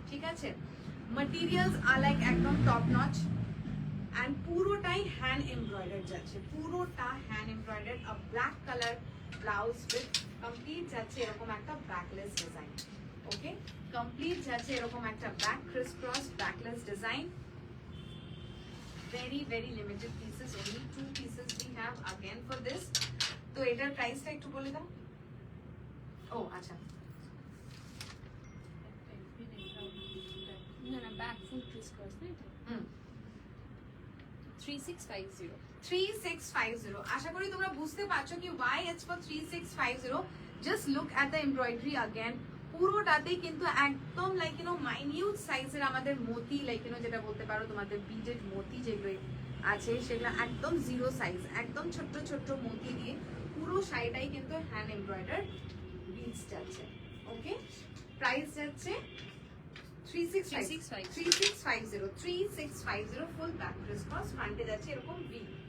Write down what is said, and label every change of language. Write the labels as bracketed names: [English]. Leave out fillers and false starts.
[Bangla] ঠিক আছে, ম্যাটেরিয়ালস আর লাইক একদম টপ নচ এন্ড পুরোটাই হ্যান্ড এমব্রয়ডার যাচ্ছে, পুরোটা hand embroider. A black colour blouse with complete যাচ্ছে এরকম একটা ব্যাকলেস ডিজাইন। ওকে, কমপ্লিট যাচ্ছে এরকম একটা back Chris cross backless design. [English] very very limited pieces, only 2 pieces we have again for this। [Bangla] তো এটার প্রাইসটা একটু বলে দাও। ও আচ্ছা, না না, ব্যাক ফুল ক্রিস ক্রস না এটা। 3650। 3650। আশা করি তোমরা বুঝতে পারছো কি [English] why it's for 3650। just look at the embroidery again। [Bangla] পুরোটাতে কিন্তু একদম লাইক ইউ নো মাইনিউট সাইজের আমাদের মতি, লাইক ইউ নো যেটা বলতে পারো তোমাদের বিডেড মতি যেগুলো আছে, সেগুলো একদম জিরো সাইজ, একদম ছোট্ট ছোট্ট মতি দিয়ে পুরো শাড়িটাই কিন্তু হ্যান্ড এমব্রয়ডার বিডস যাচ্ছে। ওকে, প্রাইস যাচ্ছে 3650, ফুল ব্যাক ক্রিস ক্রস, ফ্রন্টে যাচ্ছে এরকম ভি।